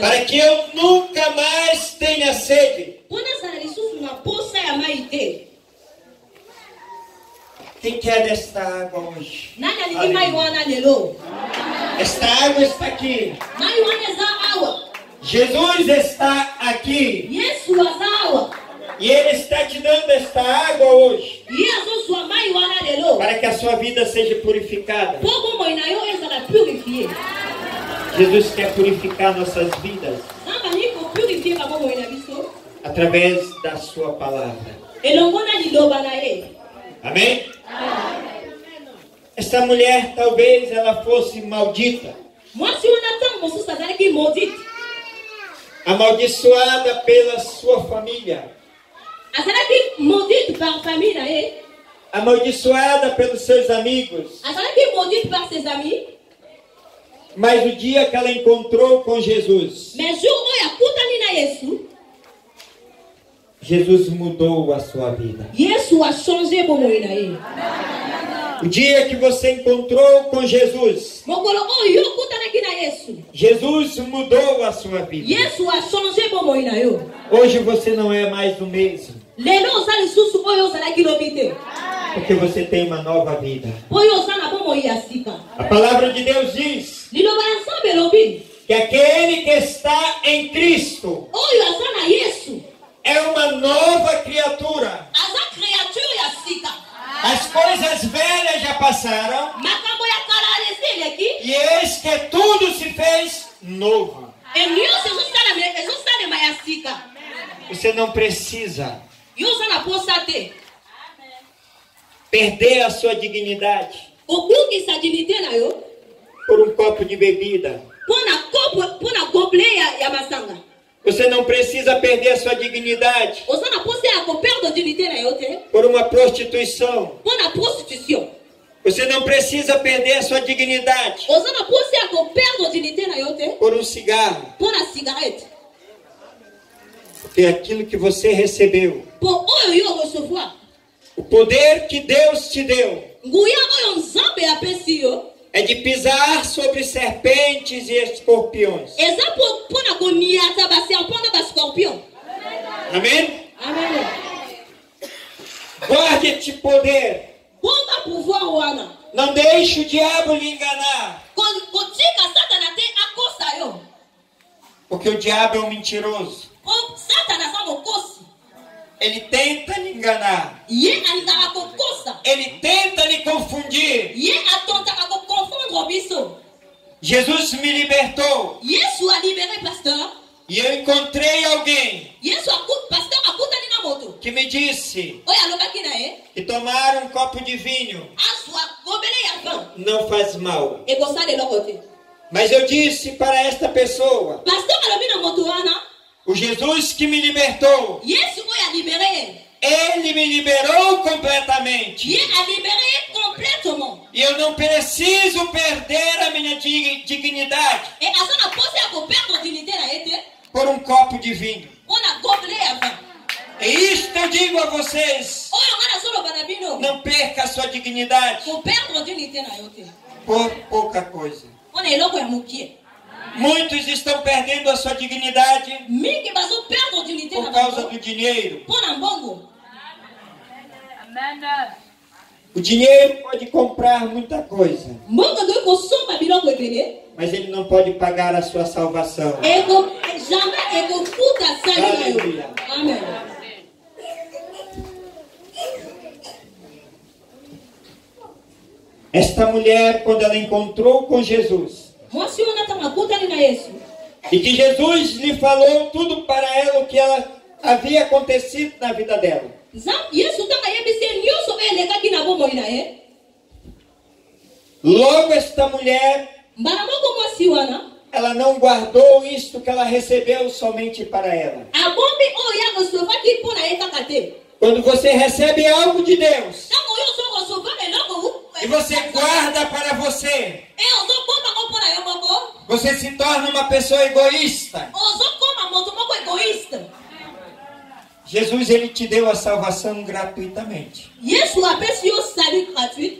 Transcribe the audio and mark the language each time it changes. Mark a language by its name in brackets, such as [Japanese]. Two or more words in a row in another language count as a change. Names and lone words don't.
[Portuguese] para que eu nunca mais tenha sede. [Lingala] mpo nazala lisusu na posa ya mai te. [Portuguese] Quem quer desta água hoje? [Lingala] Nani alingi mai wana lelo? [Portuguese] Esta água está aqui. [Lingala] Mai wana eza awa. [Portuguese] Jesus está aqui. [Lingala] Yesu aza awa. [Portuguese] E Ele está te dando esta água hoje, [Lingala] Ye azozwa mai wana lelo [Portuguese] para que a sua vida seja purificada. [Lingala] mpo bomoi na yo ezala purifie. [Portuguese] Jesus quer purificar nossas vidas [Lingala] Nzambe alingi kopurifie babomoi na biso [Portuguese] através da sua palavra. [Lingala] elongo na liloba na ye. [Portuguese] Amém? Esta mulher, talvez ela fosse maldita, [Lingala] Mwasi wana ntango mosusu azalaki maudite, [Portuguese] amaldiçoada pela sua família, [Lingala] azalaki [French] maudite par famille [Lingala] na ye, [Portuguese] amaldiçoada pelos seus amigos. [French] azalaki maudite par ses amis. [Portuguese] Mas o dia que ela encontrou com Jesus, [Lingala] Mais jour oyo akutani na Yesu, [Portuguese] Jesus mudou a sua vida. [Lingala] Yesu [French] a changé [Lingala] bomoi na ye. [Portuguese] O dia que você encontrou com Jesus, [Lingala] Mokolo oyo okutanaki na Yesu, [Portuguese] Jesus mudou a sua vida. [Lingala] Yesu [French] a changé [Lingala] bomoi na yo. [Portuguese] Hoje você não é mais o mesmo, [Lingala] Lelo oza lisusu oyo ozalaki lobi te, [Portuguese] porque você tem uma nova vida. [Lingala] po oyo oza na bomoi ya sika. [Portuguese] A palavra de Deus diz [Lingala] Liloba ya Nzambe elobi [Portuguese] que aquele que está em Cristo [Lingala] oyo aza na Yesu [Portuguese] é uma nova criatura. [Lingala] aza créature ya sika. [Portuguese] As coisas velhas já passaram [Lingala] Makambo ya kala alesi eleki, [Portuguese] e eis que tudo se fez novo. [Lingala] nyonso ezosalema ya sika. [Portuguese] Você não precisa [Lingala] Yo oza na posa te, [Portuguese] perder a sua dignidade [Lingala] okokisa dignité na yo [Portuguese] por um copo de bebida. [Lingala] mpo na gobelet ya masanga. [Portuguese] Você não precisa perder a sua dignidade [Lingala] Oza na posa ya koperdre dignité na yo te [Portuguese] por uma prostituição. [Lingala] mpo na prostitution. [Portuguese] Você não precisa perder a sua dignidade [Lingala] Oza na posa ya koperdre dignité na yo te [Portuguese] por um cigarro. [Lingala] mpo na cigarette. [Portuguese] Porque aquilo que você recebeu, [French] Pour eux, ils vont recevoir. [Portuguese] o poder que Deus te deu, [Lingala] Nguya oyo nzambe apesi yo. [Portuguese] é de pisar sobre serpentes e escorpiões. [Lingala] Eza pour na koniata ba serpent na ba scorpion. [Portuguese] Amém? [Lingala] Amen. [Portuguese] Guarde este poder. [Lingala] Bomba pouvoir wana. [Portuguese] Não deixe o diabo lhe enganar. [Lingala] Kotika satana te akosa yo. [Portuguese] Porque o diabo é um mentiroso. [Lingala] Ko satana sa mokosi. [Portuguese] Ele tenta lhe enganar. [Lingala] Ye alingaka kokosa. [Portuguese] Ele tenta lhe confundir. [Lingala] Ye atontaka ko confondre biso. [Portuguese] Jesus me libertou. [Lingala] Yesu [French] a libéré [Lingala] pasteur. [Portuguese] E eu encontrei alguém [Lingala] Yesu pasteur akutani na moto. [Portuguese] que me disse [Lingala] Oyo alobaki na ye. [Portuguese] que tomar um copo de vinho [Lingala] Azwa gobele ya vin. [Portuguese] não faz mal. [Lingala] Ekosala eloko te. [Portuguese] Mas eu disse para esta pessoa, [Lingala] Pasteur alobi na moto wana. [Portuguese] o Jesus que me libertou, [Lingala] Yesu oyo [French] a libéré. [Portuguese] ele me liberou completamente. [Lingala] Ye [French] a libéré complètement. [Portuguese] E eu não preciso perder a minha dignidade [Lingala] Et aza na pose ya koperdre dignité na ye te. [Portuguese] por um copo de vinho. [Lingala] Mpona gobele ya vin. [Portuguese] E isto eu digo a vocês, [Lingala] Oyo nga nazoloba na bino. [Portuguese] não perca a sua dignidade [Lingala] Koperdre dignité na yo te. [Portuguese] por pouca coisa. [Lingala] Mpona eloko ya mokie. [Portuguese] Muitos estão perdendo a sua dignidade [Lingala] Mingi bazoperdre dignité na [Portuguese] por causa [Lingala] bango. [Portuguese] do dinheiro. [Lingala] Mpona mbongo. [Portuguese] O dinheiro pode comprar muita coisa, [Lingala] Mbongo ndoki kosomba biloko ebele. [Portuguese] mas ele não pode pagar a sua salvação. [Lingala] Jamais ekofuta sali na yo. [Portuguese] Aleluia. [Lingala] Amen. [Portuguese] Esta mulher, quando ela encontrou com Jesus, [Lingala] Mwasi wana ntango akutani na Yesu. [Portuguese] e que Jesus lhe falou tudo para ela o que ela havia acontecido na vida dela. [Lingala] Yesu ntango ayebisi ye nyonso oyo elekaki na bomoi na ye. [Portuguese] Logo esta mulher, [Lingala] Mbala moko mwasi wana. [Portuguese] ela não guardou isto que ela recebeu somente para ela. [Lingala] Abombi oyo akosovaki mpo na ye kaka te. [Portuguese] Quando você recebe algo de Deus [Lingala] Ntango oyo ozokosova eloko. [Portuguese] e você guarda para você, [Lingala] Ozobombako mpo na yo moko. [Portuguese] você se torna uma pessoa egoísta. [Lingala] Ozokoma moto moko egoíste. [Portuguese] Jesus, ele te deu a salvação gratuitamente. [Lingala] Yesu apesi yo [French] salut gratuit.